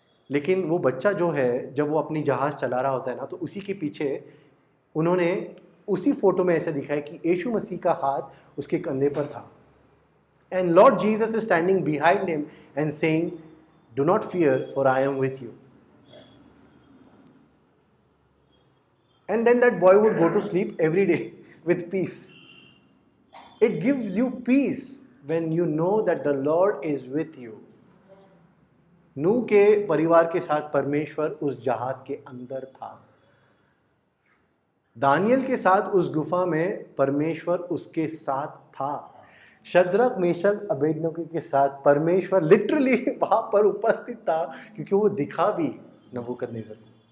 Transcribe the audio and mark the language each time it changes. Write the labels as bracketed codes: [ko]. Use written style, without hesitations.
[hi] लेकिन वो बच्चा जो है, जब वो अपनी जहाज चला रहा होता है ना, तो उसी के पीछे उन्होंने उसी फोटो में ऐसा दिखाया कि यीशु मसीह का हाथ उसके कंधे पर था, [en] And Lord Jesus is standing behind him and saying, do not fear, for I am with you. And then that boy would go to sleep every day with peace. It gives you peace when you know that the Lord is with you. [hi] नूह के परिवार के साथ परमेश्वर उस जहाज के अंदर था। दानियल के साथ उस गुफा में परमेश्वर उसके साथ था। शद्रक, मेशक, अबेदनगो के साथ परमेश्वर लिटरली वहां पर उपस्थित था, क्योंकि वो दिखा भी नबूकदनेस्सर को।